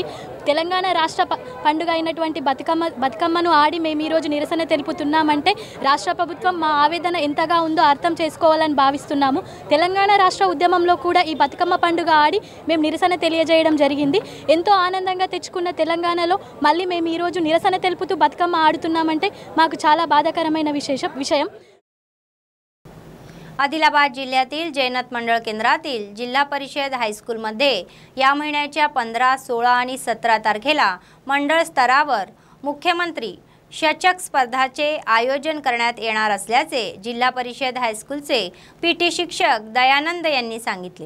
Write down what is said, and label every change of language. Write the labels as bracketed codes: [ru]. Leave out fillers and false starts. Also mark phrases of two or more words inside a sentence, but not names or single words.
[te] తెలంగాణ రాష్ట్ర పండుగ అయినటువంటి బతుకమ్మను ఆడి మేము ఈరోజు నిరసన తెలుపుతున్నామంటే రాష్ట్ర ప్రభుత్వం మా ఆవేదన ఎంతగా ఉందో అర్థం చేసుకోవాలని భావిస్తున్నాము। తెలంగాణ రాష్ట్ర ఉద్యమంలో కూడా ఈ బతుకమ్మ పండుగ ఆడి మేము నిరసన తెలియజేయడం జరిగింది। ఎంతో ఆనందంగా తెచ్చుకున్న తెలంగాణలో मल्ली మేము ఈరోజు నిరసన తెలుపుతూ బతుకమ్మ ఆడుతున్నామంటే మాకు చాలా బాధాకరమైన విషయం। [mr] आदिलाबाद जिल्ह्यातील जैनत मंडळ केंद्रातील जिल्हा परिषद हायस्कूलमध्ये या महिन्याच्या 15, 16 आणि 17 तारखेला मंडळ स्तरावर मुख्यमंत्री शचक स्पर्धाचे आयोजन करण्यात येणार असल्याचे जिल्हा परिषद हायस्कूलचे PT शिक्षक दयानंद यांनी सांगितले।